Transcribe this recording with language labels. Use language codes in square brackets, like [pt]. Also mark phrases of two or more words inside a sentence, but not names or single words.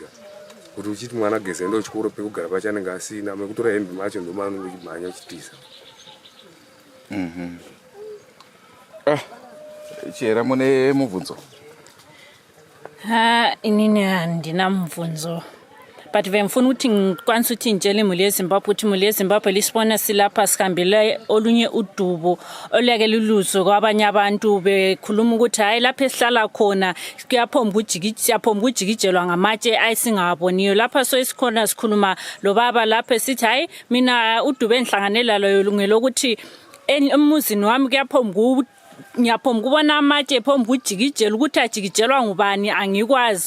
[sn] Kuti uchiti mwana geza enda kuchikoro pekugara pacho anenge asina, mekutora hembe macho ndomanongomhanya uchitiza. Chera mune mubvunzo? Inini handina mubvunzo. [nd] But vemfuna ukuthi ngikwanisa ukuthi ngitshele imuli yeZimbabwe ukuthi imuli yeZimbabwe lisibona silapha sikhambele olunye udubo oluyake luluzo kwabanye abantu bekhuluma ukuthi hayi lapha esihlala khona kuyaphomba ujikijelwa ngamatshe ayisingaboniyo. Lapha soyisikhona sikhuluma lo baba lapha sithi hayi mina udubo engihlanganela lo ngelokuthi emuzini wami kuyaphomba ngiyaphomba ukubona amatshe phomba ujikijela ukuthi ajikijelwa ngubani angikwazi.